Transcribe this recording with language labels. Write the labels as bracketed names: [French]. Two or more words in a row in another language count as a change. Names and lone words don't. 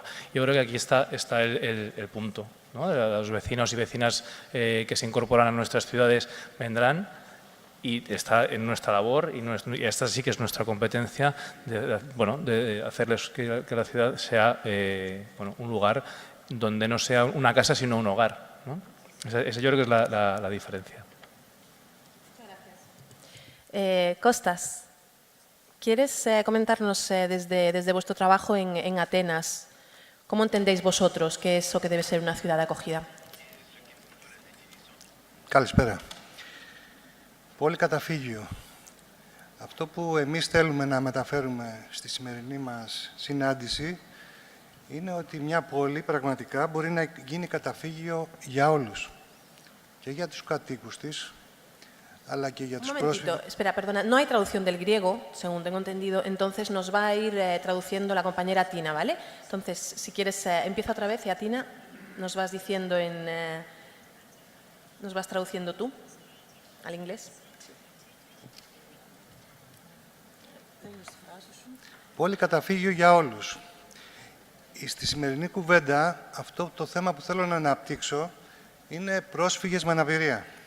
[Spanish] Yo creo que aquí está el punto, ¿no? Los vecinos y vecinas que se incorporan a nuestras ciudades vendrán, y está en nuestra labor, y esta sí que es nuestra competencia, de hacerles que la ciudad sea un lugar donde no sea una casa sino un hogar, ¿no? Esa yo creo que es la diferencia. Costas, ¿quieres comentarnos desde vuestro trabajo en Atenas, cómo entendéis vosotros qué es o que debe ser una ciudad de acogida? [Greek] Καλησπέρα. Πολύ καταφύγιο. Αυτό που εμείς θέλουμε να μεταφέρουμε στη σημερινή μας συνάντηση είναι ότι μια πόλη πραγματικά μπορεί να γίνει καταφύγιο για όλους. Και για τους κατοίκους της, αλλά και για τους πρόσφυγες. [Spanish] Espera, perdona, no hay traducción del griego, según tengo entendido, entonces nos va a ir traduciendo la compañera Tina, ¿vale? Entonces, si quieres, empieza otra vez y a Tina nos vas diciendo nos vas traduciendo tú al inglés. [Greek] Πόλη καταφύγιο για όλους. Στη σημερινή κουβέντα, αυτό το θέμα που θέλω να αναπτύξω είναι πρόσφυγες με αναπηρία.